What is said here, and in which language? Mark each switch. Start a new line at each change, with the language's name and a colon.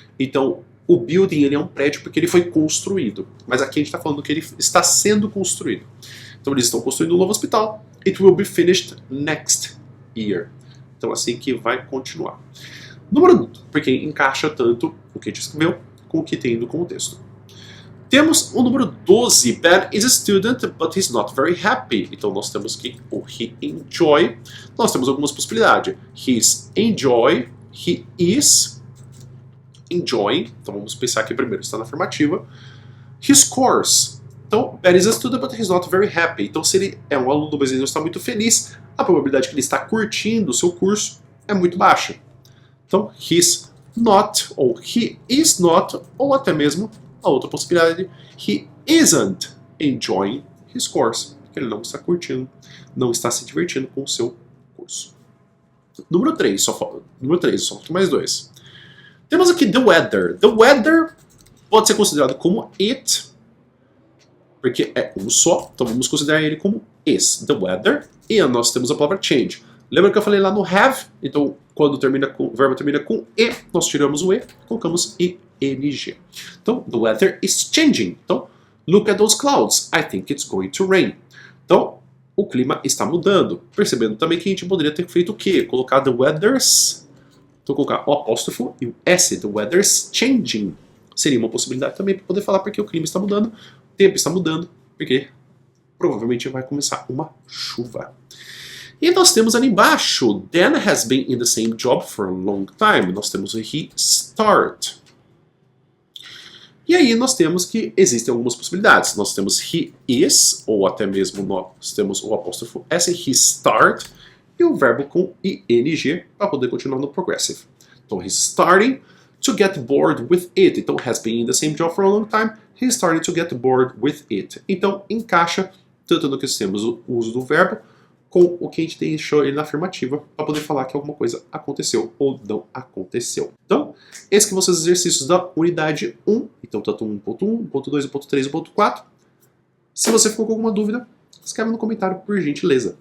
Portuguese: Então o building ele é um prédio porque ele foi construído. Mas aqui a gente está falando que ele está sendo construído. Então eles estão construindo um novo hospital.
English: It will be finished next year.
Portuguese: Então assim que vai continuar. Número 1, porque encaixa tanto o que a gente escreveu com o que tem no contexto. Temos o número 12.
English: Ben is a student, but he's not very happy.
Portuguese: Então nós temos que o he enjoy. Nós temos algumas possibilidades.
English: He's enjoy, he is enjoying.
Portuguese: Então vamos pensar aqui primeiro, está na afirmativa.
English: He scores. Então, Ben is a student, but he's not very happy.
Portuguese: Então se ele é um aluno, mas ele não está muito feliz, a probabilidade que ele está curtindo o seu curso é muito baixa. Então,
English: he's not,
Portuguese: ou
English: he is not,
Portuguese: ou até mesmo a outra possibilidade,
English: he isn't enjoying his course,
Portuguese: porque ele não está curtindo, não está se divertindo com o seu curso. Número 3, só falta mais 2. Temos aqui the weather. The weather pode ser considerado como it, porque é um só, então vamos considerar ele como is.
English: The weather,
Portuguese: e nós temos a palavra change. Lembra que eu falei lá no have? Então, quando o verbo termina com e, nós tiramos o e, colocamos ing.
English: Então, the weather is changing. Então, look at those clouds. I think it's going to rain.
Portuguese: Então, o clima está mudando. Percebendo também que a gente poderia ter feito o quê? Colocar the weather's. Então, colocar o apóstrofo e o s.
English: The weather's changing.
Portuguese: Seria uma possibilidade também para poder falar porque o clima está mudando, o tempo está mudando, porque provavelmente vai começar uma chuva. E nós temos ali embaixo,
English: Dan has been in the same job for a long time.
Portuguese: Nós temos o he start. E aí nós temos que existem algumas possibilidades. Nós temos
English: he is,
Portuguese: ou até mesmo nós temos o apóstrofo s, he start, e o verbo com ing para poder continuar no progressive.
English: Então, he's starting to get bored with it. Então, has been in the same job for a long time. He's starting to get bored with it.
Portuguese: Então, encaixa tanto no que temos o uso do verbo, com o que a gente deixou ele na afirmativa para poder falar que alguma coisa aconteceu ou não aconteceu. Então, esses que vão ser os exercícios da unidade 1. Então, tanto 1.1, 1.2, 1.3 e 1.4. Se você ficou com alguma dúvida, escreve no comentário, por gentileza.